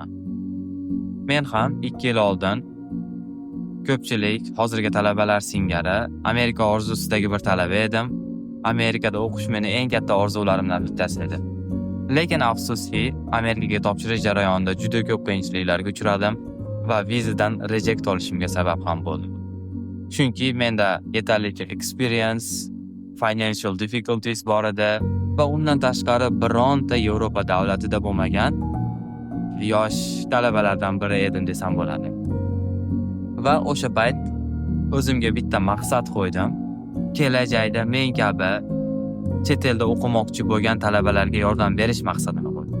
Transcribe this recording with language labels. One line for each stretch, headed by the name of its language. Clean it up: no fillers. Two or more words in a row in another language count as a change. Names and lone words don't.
Uzbek: Men ham 2 yil oldin ko'pchilik hozirgi talabalar singari Amerika orzusidagi bir talaba edim. Amerikada o'qish meni eng katta orzularimdan bittasi edi. Lekin afsuski, Amerikaga topshirish jarayonida juda ko'p qiyinchiliklarga uchradim va vizadan reject olishimga sabab ham bo'ldi. Chunki menda yetarlicha
English: experience, financial difficulties
Uzbek: bor edi va undan tashqari bironta Yevropa davlatida bo'lmagan yosh talabalardan biri edim desam bo'ladi. Va o'sha payt o'zimga bitta maqsad qo'ydim. Kelajakda men kabi chet elda o'qimoqchi bo'lgan talabalarga yordam berish maqsadini qo'ydim.